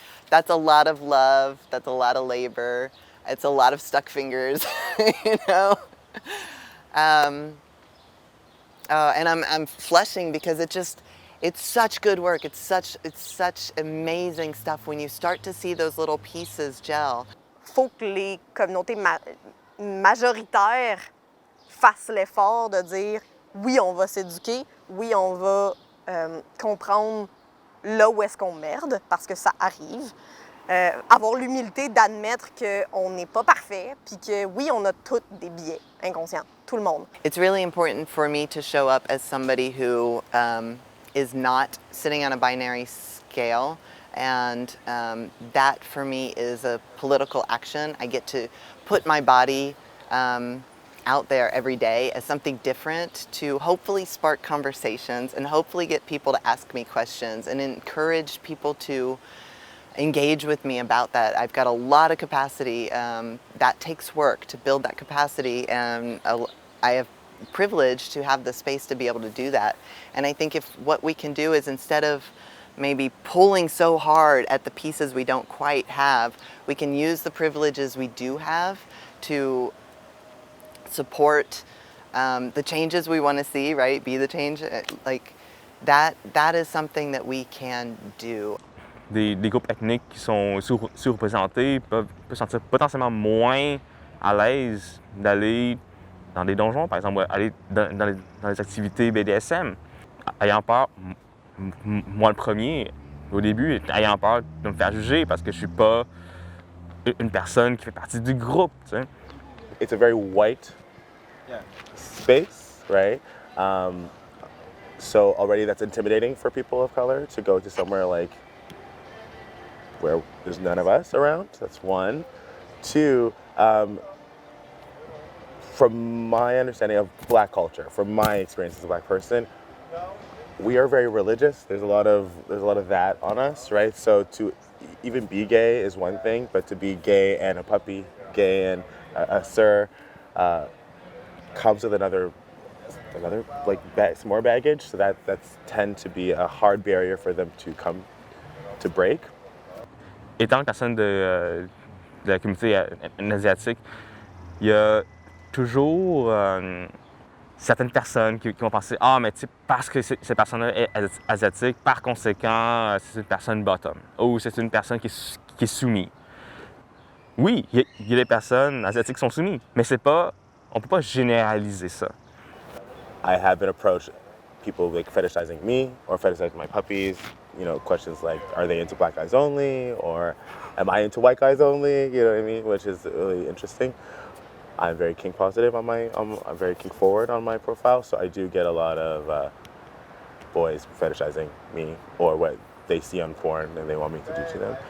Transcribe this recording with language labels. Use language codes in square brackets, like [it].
[en] That's a lot of love, that's a lot of labor, it's a lot of stuck fingers, you know? And I'm flushing because it's such good work, it's such amazing stuff when you start to see those little pieces gel. [fr] Faut que les communautés majoritaires fassent l'effort de dire oui, on va s'éduquer, oui, on va comprendre là où est-ce qu'on merde, parce que ça arrive. Avoir l'humilité d'admettre qu'on n'est pas parfait, puis que oui, on a tous des biais inconscients, tout le monde. [en] It's really important for me to show up as somebody who is not sitting on a binary scale, and that for me is a political action. I get to put my body out there every day as something different to hopefully spark conversations and hopefully get people to ask me questions and encourage people to engage with me about that. I've got a lot of capacity. That takes work to build that capacity, and I have privilege to have the space to be able to do that. And I think if what we can do is, instead of maybe pulling so hard at the pieces we don't quite have, we can use the privileges we do have to support the changes we want to see, right? Be the change, like that is something that we can do. [fr] Des groupes ethniques qui sont sous-représentés peuvent se sentir potentiellement moins à l'aise d'aller dans des donjons, par exemple, aller dans les activités BDSM, ayant peur, moi le premier, au début, ayant peur de me faire juger parce que je suis pas une personne qui fait partie du groupe, tu sais. [en] It's a very white space, right? So already that's intimidating for people of color to go to somewhere like where there's none of us around. That's one. Two, from my understanding of Black culture, from my experience as a Black person, we are very religious. There's a lot of that on us, right? So to even be gay is one thing, but to be gay and a puppy, gay and a sir, comes with another like some more baggage. So that's tend to be a hard barrier for them to come to break. [fr] Étant une personne de la communauté asiatique, il y a toujours certaines personnes qui vont penser ah mais tu sais parce que cette personne-là est asiatique, par conséquent c'est une personne bottom ou c'est une personne qui est soumise. Oui, il y a des personnes asiatiques qui sont soumises, mais on peut pas généraliser ça. [en] I have been approached, people like fetishizing me or fetishizing my puppies. You know, questions like, are they into Black guys only, or am I into white guys only? You know what I mean? Which is really interesting. I'm very kink positive I'm very kink forward on my profile, so I do get a lot of boys fetishizing me or what they see on porn and they want me to do to them.